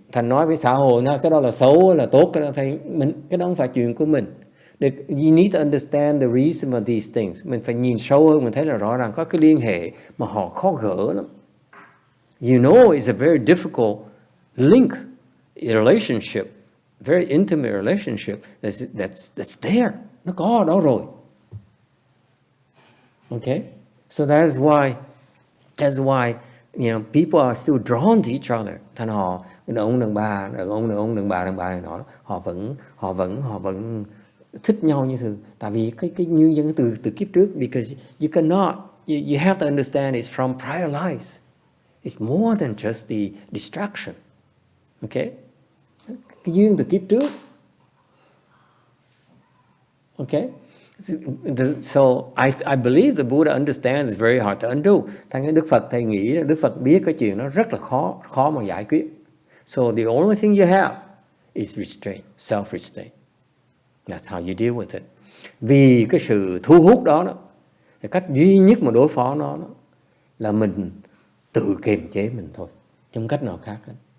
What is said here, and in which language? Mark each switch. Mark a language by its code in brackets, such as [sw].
[vi] Thành nói với xã hội cái đó là xấu, là tốt, cái đó không phải chuyện của mình. [en] You need to understand the reason for these things. [vi] Mình phải nhìn sâu hơn, mình thấy là rõ ràng có cái liên hệ mà họ khó gỡ lắm. [en] You know it's a very difficult link, a relationship, very intimate relationship that's there. [vi] Nó có ở đó rồi. [en] Okay? So that's why people are still drawn to each other. [vi] Thành họ, ông đàn bà này nọ, họ vẫn thích nhau như thường. Tại vì cái nguyên nhân từ kiếp trước, [en] because you cannot, you have to understand it's from prior lives. It's more than just the distraction. Okay? [vi] Cái duyên từ kiếp trước. [en] Okay? So I believe the Buddha understands it's very hard to undo. [vi] Thành cái Đức Phật thầy nghĩ, Đức Phật biết cái chuyện nó rất là khó mà giải quyết. [en] So the only thing you have is restraint, self-restraint. That's how you deal with it. [vi] Vì cái sự thu hút đó, cái cách duy nhất mà đối phó nó là mình tự kiềm chế mình thôi, không cách nào khác hết.